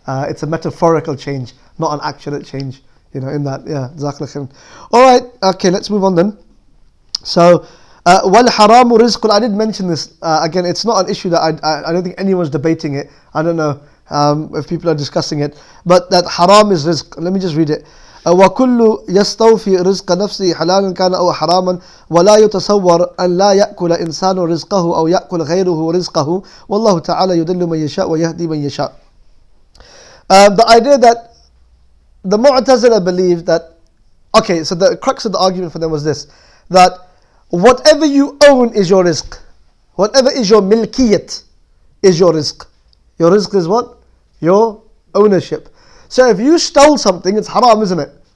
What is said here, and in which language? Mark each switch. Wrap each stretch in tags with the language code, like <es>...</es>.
<en>It's a metaphorical change, not an accurate change. In that, yeah. Jazakallah. All right, okay, let's move on then. So,</en> <ar>wal haramu rizqun.</ar> <en>I did mention this again. It's not an issue that I don't think anyone's debating it. I don't know if people are discussing it, but that haram is rizq. Let me just read it.</en> <ar>وكل يستوفي رزق نفسه حلالا كان أو حراما ولا يتصور أن لا يأكل إنسان رزقه أو يأكل غيره رزقه والله تعالى يضل من يشاء ويهدي من يشاء.</ar> <en>The idea that the Mu'tazila believe that, okay, so the crux of the argument for them was this, that whatever you own is your rizq. Whatever is your milkiyat is your rizq. Your rizq is what? Your ownership. So if you stole something, it's haram, isn't it?</en>